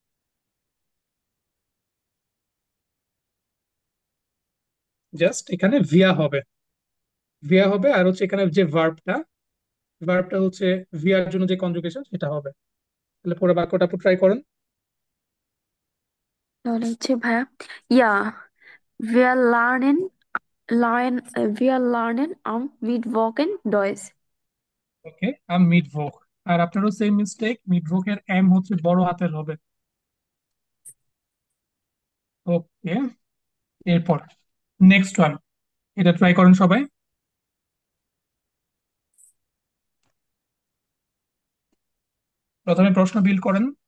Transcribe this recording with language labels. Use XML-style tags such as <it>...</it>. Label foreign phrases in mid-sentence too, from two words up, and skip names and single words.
<bn>জাস্ট এখানে ভিয়া হবে, ভিয়া হবে, আর হচ্ছে এখানে যে ভার্বটা, ভার্বটা হচ্ছে ভিয়ার জন্য যে কনজুগেশন সেটা হবে। তাহলে পুরো বাক্যটা আপনি ট্রাই করেন। তাহলে হচ্ছে ভাইয়া, ইয়া</bn> <de>wir lernen am Mittwochen Deutsch.</de> <bn>ওকে,</bn> <de>am Mittwoch.</de> <bn>আর আপনারও</bn> <en>same mistake,</en> <bn>মিডভোকের এম হচ্ছে বড় হাতের হবে। ওকে, এরপর</bn> <en>next one,</en> <bn>এটা ট্রাই করেন সবাই। প্রথমে প্রশ্ন বিল্ড করেন।</bn>